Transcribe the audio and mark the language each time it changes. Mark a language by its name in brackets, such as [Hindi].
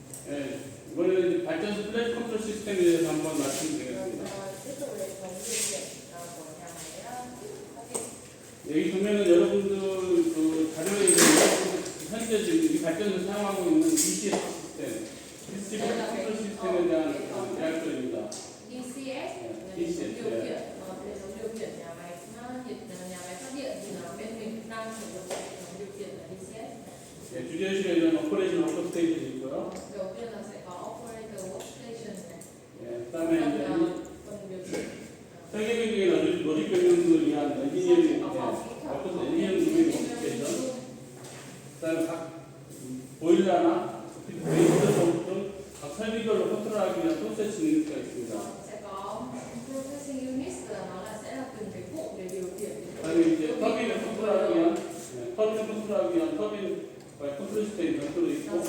[Korean] 예, 이번에는 발전소 플랫 컨트롤 시스템에 대해서 한번 말씀드리겠습니다. [Vietnamese] Tiếp tục hệ thống điều khiển của nhà máy. [Korean] 여기 보면은 여러분들 자료에 현재 지금 이 발전소 사용하고 있는 DCS 시스템, 디스트리뷰션 컨트롤 시스템에 대한 계약서입니다. [Vietnamese] DCS hệ thống điều khiển nhà máy phát điện, thì là bên mình đang sử dụng hệ thống điều khiển là DCS. [Korean] 예, 주제실에 이런 오퍼레이션 워크스테이션이 있고요. [Vietnamese] Đầu tiên là sẽ có operator workstation này. [Korean] 예, 그다음에 이제 [Vietnamese] phần điều khiển. [Korean] 설계경의 로직 변경을 위한 엔지니어링 워크스테이션, 그다음에 각 보일러나 메인터 등 각 설비별로 컨트롤하기 위한 프로세스 유닛가 있습니다. [Vietnamese] Sẽ có processing units, là nó sẽ là từng cái cụ để điều khiển. [Korean] 그다음에 이제 터빈을 컨트롤하기 위한 터빈 컨트롤 시스템 별도로 있고,